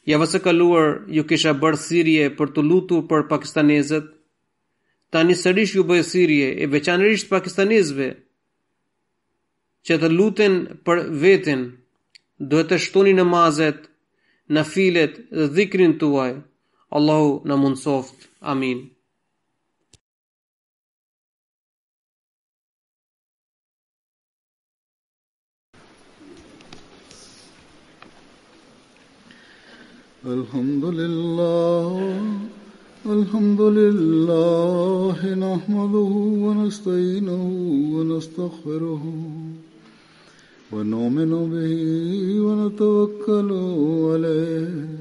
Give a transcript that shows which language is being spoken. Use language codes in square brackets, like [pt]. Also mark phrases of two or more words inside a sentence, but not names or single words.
[sq] Javës së kaluar ju kisha bërë thirrje për të lutur për pakistanezët. Tani sërish ju bëj thirrje e veçanërisht pakistanezëve që të luten për veten. Duhet të shtoni namazet, nafilet dhe dhikrin tuaj. Allahu na mundsoft. Amin. [ar] الحمد لله نحمده ونستعينه ونستغفره ونؤمن به ونتوكل عليه